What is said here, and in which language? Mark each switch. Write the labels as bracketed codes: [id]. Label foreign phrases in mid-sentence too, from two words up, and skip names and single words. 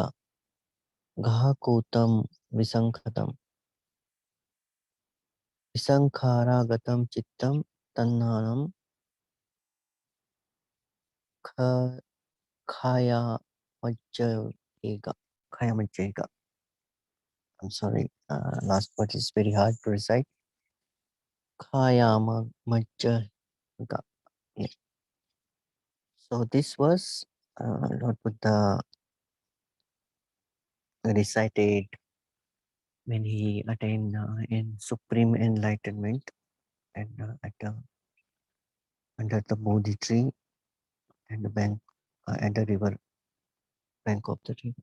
[pi] Gahakotam visankharagatam. Visankharagatam chittam tanhanam khaya majjega. Khaya majjega. [en] I'm sorry. Last part is very hard to recite. [pi] Khaya majjega. [en] Yeah. So this was Lord Buddha recited when he attained in supreme enlightenment and under the Bodhi tree and the bank at the river bank of the river.